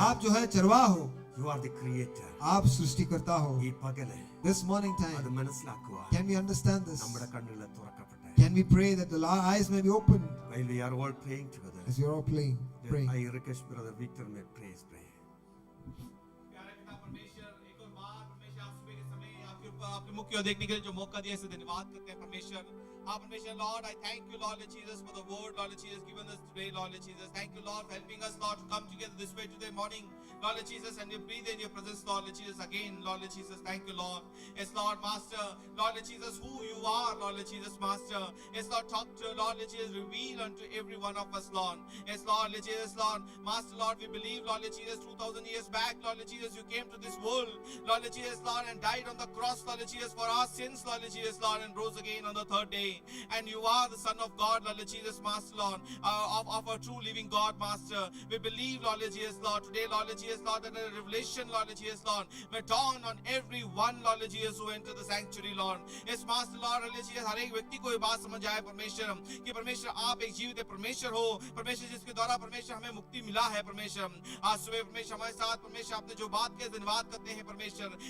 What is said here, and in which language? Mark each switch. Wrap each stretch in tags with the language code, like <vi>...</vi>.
<hi>आप जो है चरवाह हो,</hi> <en>You are the creator.</en> <hi>आप सृष्टिकर्ता हो.</hi> <ml>ഈ പകല്</ml> <en>This morning</en> <ml>അത്</ml> <en>time,</en> <ml>മനസ്സിലാക്കുക.</ml> <en>can we understand this?</en> <ml>നമ്മുടെ കണ്ണുകളെ തുറക്കട്ടെ.</ml> <en>Can we pray that the eyes may be opened While we are all praying together, as you are all praying? I request brother Victor may pray his prayer.</en> <hi>प्यारे पिता परमेश्वर, एक और बार परमेश्वर आप सुबह के समय आपके ऊपर आपके मुख की ओर देखने के लिए जो मौका दिया इसे धन्यवाद करते हैं परमेश्वर। हाँ परमेश्वर,</hi> <en>Lord, I thank you, Lord Jesus, for the word, Lord Jesus, given us today, Lord Jesus. Thank you, Lord, for helping us, Lord, to come together this way today morning. Lord Jesus, and we breathe in your presence, Lord Jesus, again, Lord Jesus. Thank you, Lord. Yes, Lord, Master, Lord Jesus, who you are, Lord Jesus, Master. Yes, Lord, talk to, Lord Jesus, reveal unto every one of us, Lord. Yes, Lord Jesus, Lord, Master, Lord, we believe, Lord Jesus, 2000 years back, Lord Jesus, you came to this world, Lord Jesus, Lord, and died on the cross, Lord Jesus, for our sins, Lord Jesus, Lord, and rose again on the third day. And you are the Son of God, Lord Jesus, Master, Lord, of a true living God, Master. We believe, Lord Jesus, Lord, today, Lord Jesus, Lord, that a revelation, Lord Jesus, Lord, may dawn on every one, Lord Jesus, who enter the sanctuary, Lord. Yes, Master, Lord, Jesus,</en> <hi>हर एक व्यक्ति को ये बात समझ आए परमेश्वर कि परमेश्वर आप एक जीवित परमेश्वर हो, परमेश्वर जिसके द्वारा परमेश्वर हमें मुक्ति मिला है परमेश्वर। आज सुबह परमेश्वर हमारे साथ परमेश्वर आपने जो बात के धन्यवाद करते हैं परमेश्वर।</hi>